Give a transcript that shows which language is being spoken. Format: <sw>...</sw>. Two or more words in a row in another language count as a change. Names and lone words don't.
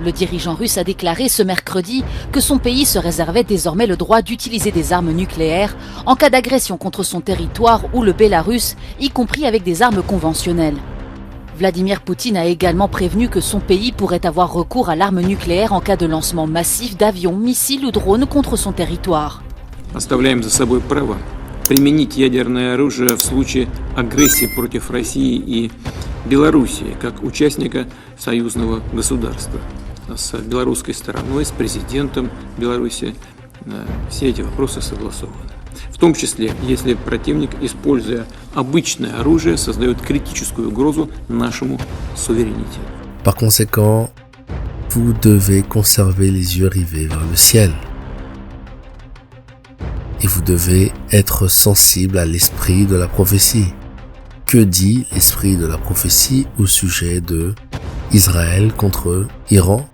<fr>Le dirigeant russe a déclaré ce mercredi que son pays se réservait désormais le droit d'utiliser des armes nucléaires en cas d'agression contre son territoire ou le Bélarus, y compris avec des armes conventionnelles. Vladimir Poutine a également prévenu que son pays pourrait avoir recours à l'arme nucléaire en cas de lancement massif d'avions, missiles ou drones contre son territoire.</fr> <ru>Оставляем за собой право применить ядерное оружие в случае агрессии против России и Белоруссии, как участника союзного государства. С белорусской стороной, с президентом Беларуси все эти вопросы согласованы. В том числе, если противник, используя обычное оружие, создает критическую угрозу нашему суверенитету.</ru> <fr>Par conséquent, vous devez conserver les yeux rivés vers le ciel. Et vous devez être sensible à l'esprit de la prophétie. Que dit l'esprit de la prophétie au sujet de Israël contre Iran?</fr>